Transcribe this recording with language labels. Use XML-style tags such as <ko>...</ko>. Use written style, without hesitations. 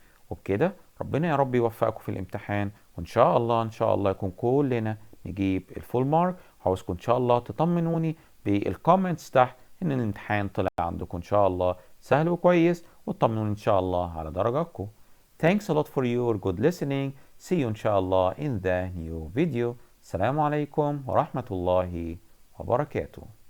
<ar>وبكده ربنا يا رب يوفقكم في الامتحان، وان شاء الله ان شاء الله يكون كلنا نجيب الفول مارك. عاوزكم ان شاء الله تطمنوني بالكومنتس تحت ان الامتحان طلع عندكم ان شاء الله سهل وكويس، وتطمنوني ان شاء الله على درجاتكم.</ar> <en>Thanks a lot for your good listening. See you</en> <ar>ان شاء الله</ar> <en>in the new video.</en> <ar>السلام عليكم ورحمة الله وبركاته.</ar>